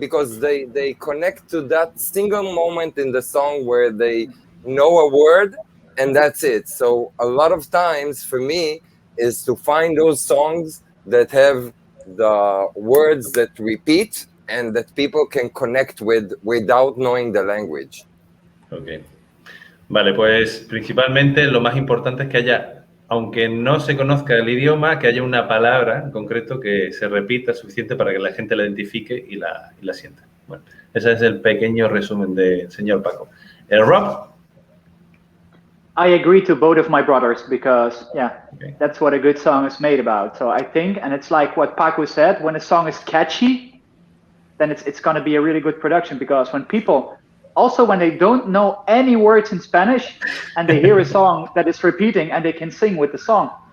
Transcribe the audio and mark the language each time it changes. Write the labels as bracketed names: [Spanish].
[English] Because they connect to that single moment in the song where they know a word, and that's it. So a lot of times for me is to find those songs that have the words that repeat and that people can connect with without knowing the language. Ok. [Spanish] Vale, pues principalmente lo más importante es que haya, aunque no se conozca el idioma, que haya una palabra en concreto que se repita suficiente para que la gente la identifique y la sienta. Bueno, ese es el pequeño resumen del señor Paco. Rob? [English] I agree to both of my brothers because, that's what a good song is made about. So I think, and it's like what Paco said, when a song is catchy, then it's going to be a really good production, because when people, also when they don't know any words in Spanish and they hear a song that is repeating and they can sing with the song.